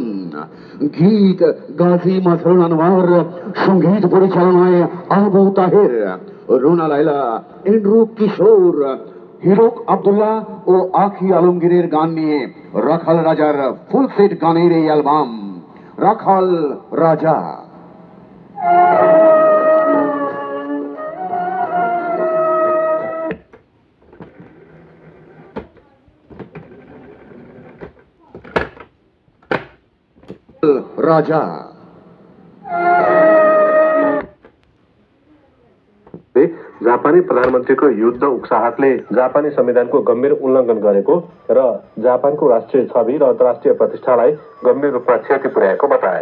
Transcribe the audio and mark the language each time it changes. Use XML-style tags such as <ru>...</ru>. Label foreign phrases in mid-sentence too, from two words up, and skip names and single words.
<bn>গীত গাজী মাজহারুল আনোয়ার, সঙ্গীত পরিচালনায় আবু তাহের, রুনা লায়লা, এন্ড্রু কিশোর, হিরক আব্দুল্লাহ ও আখি আলমগীরের গান নিয়ে রাখাল রাজার ফুল সেট গানের এই অ্যালবাম রাখাল রাজা। राजा</bn> <ne>जापानी प्रधानमन्त्रीको युद्ध उक्साहटले जापानी संविधानको गम्भीर उल्लङ्घन गरेको र जापानको राष्ट्रिय छवि र अन्तर्राष्ट्रिय प्रतिष्ठालाई गम्भीर रूपमा क्षति पुर्याएको बताए।</ne>